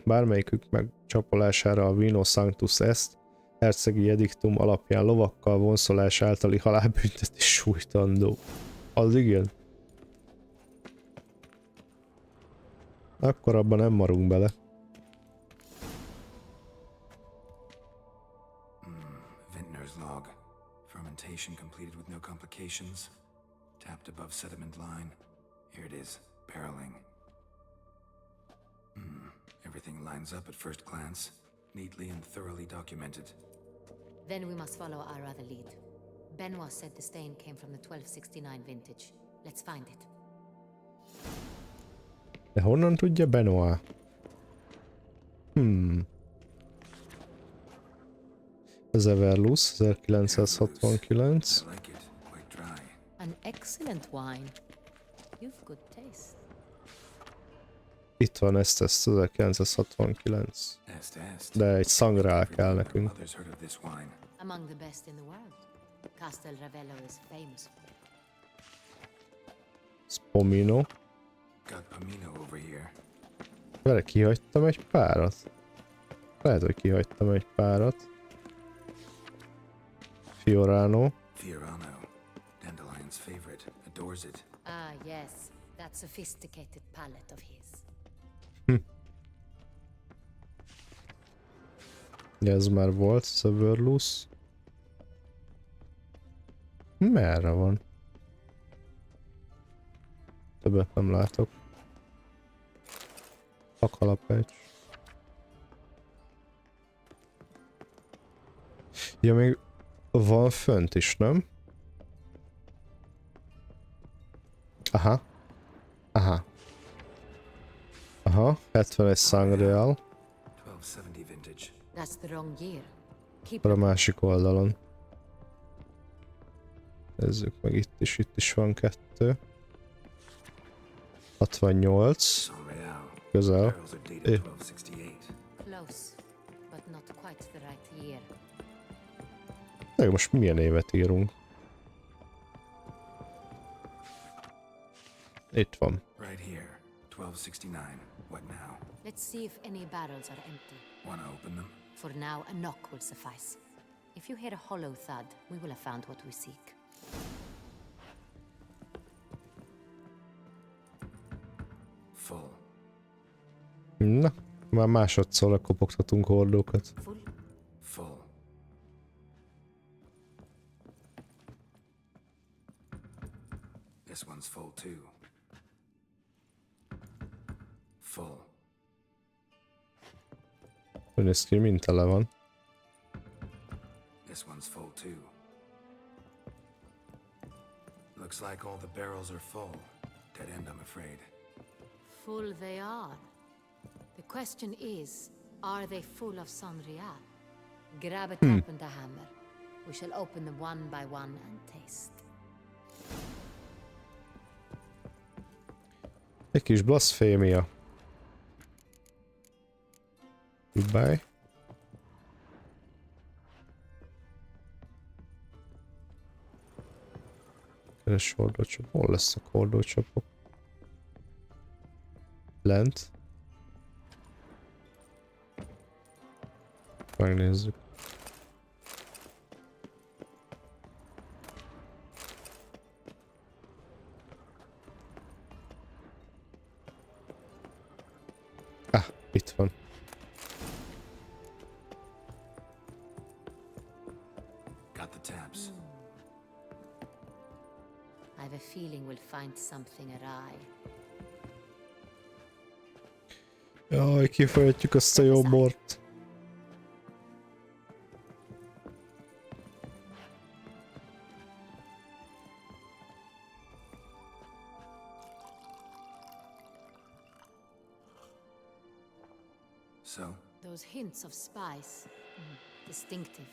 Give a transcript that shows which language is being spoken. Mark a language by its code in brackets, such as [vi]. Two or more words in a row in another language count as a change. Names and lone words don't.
[hu] Bármelyikük megcsapolására a Vino Sanctus Est hercegi ediktum alapján lovakkal vonszolás általi halálbüntetés sújtandó. Az igen. Akkor abban nem marunk bele. [en] Vintner's log. Fermentation completed with no complications. Tapped above sediment line. Here it is. Barreling. Everything lines up at first glance. Neatly and thoroughly documented. Then we must follow our other lead. Benoit said the stain came from the 1269 vintage. Let's find it. [hu] De honnan tudja Benoit? Az Everlus 1969. [en] I like it. Quite dry. An excellent wine. You've good taste. [hu] Itt van ezt 1969. De egy szangrál kell nekünk. [en] Others heard of this wine. Among the best in the world. Castel Ravello is famous for it. Spomino. Got Pomino over here. [hu] Vele kihagytam egy párat. Lehet, hogy kihagytam egy párat. Fiorano. [en] Fiorano. Dandelion's favorite. Adores it. Ah, yes. That sophisticated palate of his. [hu] Ez már volt, Severlus. Merre van? Többet nem látok. A kalapács. Ja, még van fönt is, nem? Aha. Aha. Aha, 71 Sangreal. [en] 1270 vintage. That's the wrong year. Keep [hu] A másik oldalon. Nézzük meg, itt is van 2. 68. Sangreal. Közel. [en] Barrels are dated 1268. close, but not quite the right year. [hu] De most milyen évet írunk? Itt van. [en] Right here. 1269. What now? Let's see if any barrels are empty. Wanna open them? For now, a knock will suffice. If you hear a hollow thud, we will have found what we seek. Full. [hu] Na, már másodszor lekopogtatunk hordókat. [en] Full? Full. This one's full too. Full. [hu] Úgy néz ki, mint tele van. [en] This one's full too. Looks like all the barrels are full. Dead end, I'm afraid. Full they are. The question is, are they full of Sonreal? Grab a tap and a hammer. We shall open them one by one and taste. [hu] Egy kis blasfémia. Goodbye. Keres hordócsap. Hol lesznek hordócsapok? Lent. Megnézzük. Ah, itt van. [en] Got the taps. I have a feeling we'll find something awry. [hu] Jaj, kifolyatjuk azt a jó bort. [en] So, Those hints of spice. Distinctive.